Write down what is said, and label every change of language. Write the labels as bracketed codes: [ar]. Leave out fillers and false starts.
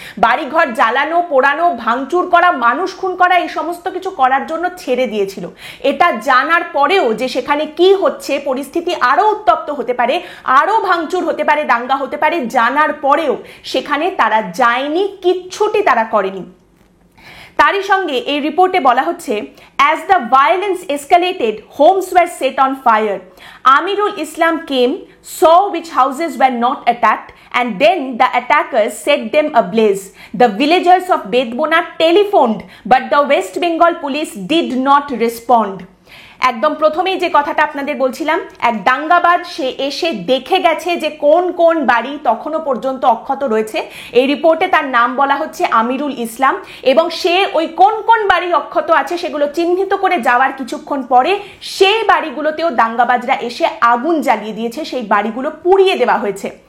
[bn] বাড়িঘর জ্বালানো, পোড়ানো, ভাঙচুর করা, মানুষ খুন করা, এই সমস্ত কিছু করার জন্য ছেড়ে দিয়েছিল। এটা জানার পরেও যে সেখানে কি হচ্ছে, পরিস্থিতি আরো উত্তপ্ত হতে পারে, আরো ভাঙচুর হতে পারে, দাঙ্গা হতে পারে, জানার পরেও সেখানে তারা যায়নি, কিচ্ছুটি তারা করেনি। তারই সঙ্গে এই রিপোর্টে বলা হচ্ছে, [en] as the violence escalated, homes were set on fire. Amirul Islam came, saw which houses were not attacked, and then the attackers set them ablaze. The villagers of Bedbona telephoned, but the West Bengal police did not respond. [bn] একদম প্রথমেই যে কথাটা আপনাদের বলছিলাম, এক দাঙ্গাবাজ সে এসে দেখে গেছে যে কোন কোন বাড়ি তখনও পর্যন্ত অক্ষত রয়েছে। এই রিপোর্টে তার নাম বলা হচ্ছে আমিরুল ইসলাম, এবং সে ওই কোন কোন বাড়ি অক্ষত আছে সেগুলো চিহ্নিত করে যাওয়ার কিছুক্ষণ পরে সেই বাড়িগুলোতেও দাঙ্গাবাজরা এসে আগুন জ্বালিয়ে দিয়েছে, সেই বাড়িগুলো পুড়িয়ে দেওয়া হয়েছে।